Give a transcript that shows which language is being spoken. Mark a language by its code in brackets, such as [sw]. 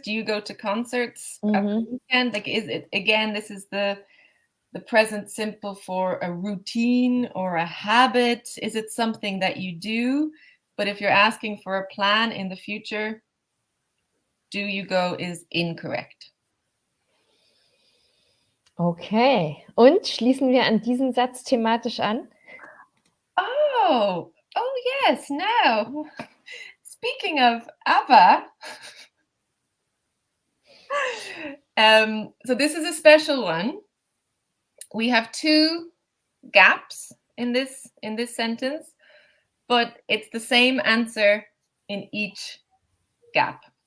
[en] Do you go to concerts at the weekend? Like, is it, again, this is the present simple for a routine or a habit? Is it something that you do? But if you're asking for a plan in the future, do you go is incorrect. Okay. [de] Und schließen wir an diesen Satz thematisch an? [en] Oh yes, now. Speaking of ABBA, so this is a special one. We have 2 gaps in this sentence, but it's the same answer in each gap.